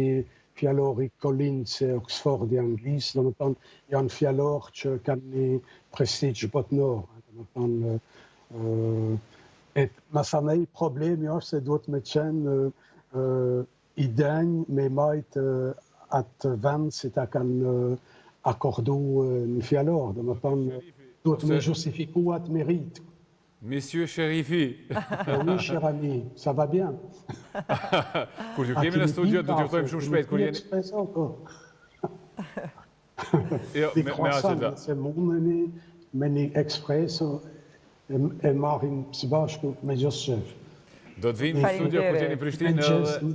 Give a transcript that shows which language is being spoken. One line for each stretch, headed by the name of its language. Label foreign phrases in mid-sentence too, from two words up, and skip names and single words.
Albanian: fjallori Collins e Oxford i Anglis, do me thonë, janë fjallor që kanë një prestigj botnor, do me thonë, masanej problemi është se duhet me qenë i denjë me majtë atë vend si ta kanë akordu në fjallor, dhe më thonë, duhet me justifiku atë merit.
French: Monsieur Sherifi. Oui, cher ami, ça va bien.
Albanian: Kur ju kemi në studio, do t'ju thojmë shumë shpejt, kur jeni... Di croissant, se mundeni me një ekspreso e marrin së bashku me gjithë shef. Do të vinë në studio kur jeni Prishtinë edhe...